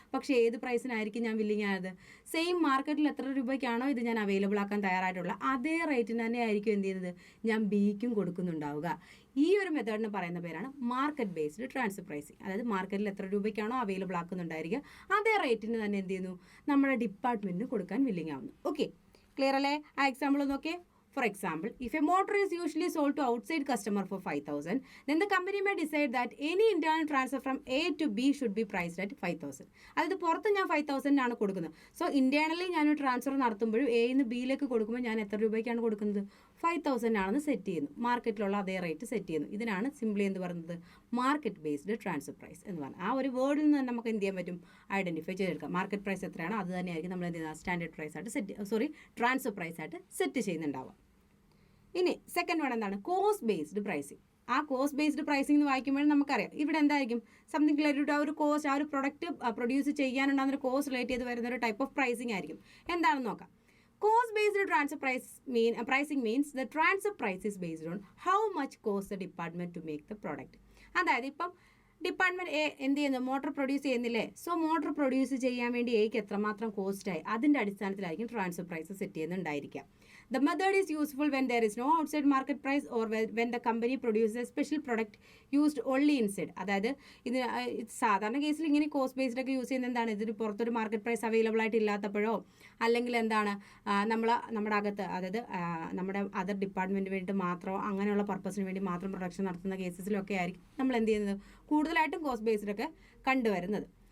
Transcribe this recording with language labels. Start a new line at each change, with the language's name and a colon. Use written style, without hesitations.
Malayalam: പക്ഷേ ഏത് പ്രൈസിനായിരിക്കും ഞാൻ വില്ലിങ് ആയത്? സെയിം മാർക്കറ്റിൽ എത്ര രൂപയ്ക്കാണോ ഇത് ഞാൻ അവൈലബിൾ ആക്കാൻ തയ്യാറായിട്ടുള്ള അതേ റേറ്റിന് തന്നെ ആയിരിക്കും എന്ത് ചെയ്യുന്നത്, ഞാൻ ബിക്കും കൊടുക്കുന്നുണ്ടാവുക. ഈ ഒരു മെത്തേഡിന് പറയുന്ന പേരാണ് മാർക്കറ്റ് ബേസ്ഡ് ട്രാൻസ്ഫർ പ്രൈസിങ്. അതായത് മാർക്കറ്റിൽ എത്ര രൂപയ്ക്കാണോ അവൈലബിൾ ആക്കുന്നുണ്ടായിരിക്കുക അതേ റേറ്റിന് തന്നെ എന്ത് ചെയ്യുന്നു, നമ്മുടെ ഡിപ്പാർട്ട്മെന്റിന് കൊടുക്കാൻ വില്ലിങ് ആവുന്നു. ഓക്കെ, ക്ലിയർ അല്ലേ? ആ എക്സാമ്പിൾ നോക്കിയേ.
English: For example, if a motor is usually sold to outside customer for 5,000, then the company may decide that any internal transfer from A to B should be priced at 5,000.
Malayalam: അതായത് പുറത്ത് ഞാൻ 5,000 ആണ് കൊടുക്കുന്നത്. So internally ഞാൻ transfer നടത്തുമ്പോഴും എയിൽ നിന്ന് ബിയിലേക്ക് കൊടുക്കുമ്പോൾ ഞാൻ എത്ര രൂപയ്ക്കാണ് കൊടുക്കുന്നത്? 5,000 ആണെന്ന് സെറ്റ് ചെയ്യുന്നു. മാർക്കറ്റിലുള്ള അതേ റേറ്റ് സെറ്റ് ചെയ്യുന്നു. ഇതിനാണ് സിംപ്ലി എന്ത് പറയുന്നത്, മാർക്കറ്റ് ബേസ്ഡ് ട്രാൻസ്ഫർ പ്രൈസ് എന്ന് പറയുന്നത്. ആ ഒരു വേർഡിൽ നിന്ന് തന്നെ നമുക്ക് എന്ത് ചെയ്യാൻ പറ്റും, ഐഡൻറ്റിഫൈ ചെയ്തെടുക്കാം. മാർക്കറ്റ് പ്രൈസ് എത്രയാണോ അത് തന്നെയായിരിക്കും നമ്മൾ എന്ത് ചെയ്യുന്നത്, സ്റ്റാൻഡേർഡ് പ്രൈസ് ആയിട്ട് ട്രാൻസ്ഫർ പ്രൈസ് ആയിട്ട് സെറ്റ് ചെയ്യുന്നുണ്ടാവുക. ഇനി സെക്കൻഡ് വൺ എന്താണ്, കോസ്റ്റ് ബേസ്ഡ് പ്രൈസിങ്. ആ കോസ്റ്റ് ബേസ്ഡ് പ്രൈസിംഗ് എന്ന് വായിക്കുമ്പോഴും നമുക്കറിയാം ഇവിടെ എന്തായിരിക്കും, സംതിങ് റിലേറ്റഡ് ആ ഒരു കോസ്റ്റ്, ആ ഒരു പ്രൊഡക്റ്റ് പ്രൊഡ്യൂസ് ചെയ്യാനുണ്ടാകുന്ന ഒരു കോസ്റ്റ് റിലേറ്റ് ചെയ്ത് വരുന്ന ഒരു ടൈപ്പ് ഓഫ് പ്രൈസിംഗ് ആയിരിക്കും. എന്താണെന്ന് നോക്കാം.
English: Cost based transfer pricing means the transfer price is based on how much cost the department to make the product.
Malayalam: അതായത് ഇപ്പം ഡിപ്പാർട്ട്മെൻറ്റ് എ എന്ത് ചെയ്യുന്നു, മോട്ടോർ പ്രൊഡ്യൂസ് ചെയ്യുന്നില്ലേ, സോ മോട്ടോർ പ്രൊഡ്യൂസ് ചെയ്യാൻ വേണ്ടി എക്ക് എത്രമാത്രം കോസ്റ്റായി അതിൻ്റെ അടിസ്ഥാനത്തിലായിരിക്കും transfer price set ചെയ്യുന്നുണ്ടായിരിക്കുക.
English: The method is useful when there is no outside market price or when the company produces a special product used only inside.
Malayalam: അതായത് ഇത് സാധാരണ കേസിൽ ഇങ്ങനെ കോസ്റ്റ് ബേസ്ഡ് ഒക്കെ യൂസ് ചെയ്യുന്നത് എന്താണ്, ഇതിന് പുറത്തൊരു മാർക്കറ്റ് പ്രൈസ് അവൈലബിൾ ആയിട്ട് ഇല്ലാത്തപ്പോഴോ അല്ലെങ്കിൽ എന്താണ് നമ്മുടെ അകത്ത്, അതായത് നമ്മുടെ അതർ ഡിപ്പാർട്ട്മെൻറ്റ് വേണ്ടിയിട്ട് മാത്രമോ അങ്ങനെയുള്ള പർപ്പസിന് വേണ്ടി മാത്രം പ്രൊഡക്ഷൻ നടത്തുന്ന കേസസിലൊക്കെ ആയിരിക്കും നമ്മൾ എന്ത് ചെയ്യുന്നത്, കൂടുതലായിട്ടും കോസ്റ്റ് ബേസ്ഡ് ഒക്കെ കണ്ടുവരുന്നത്.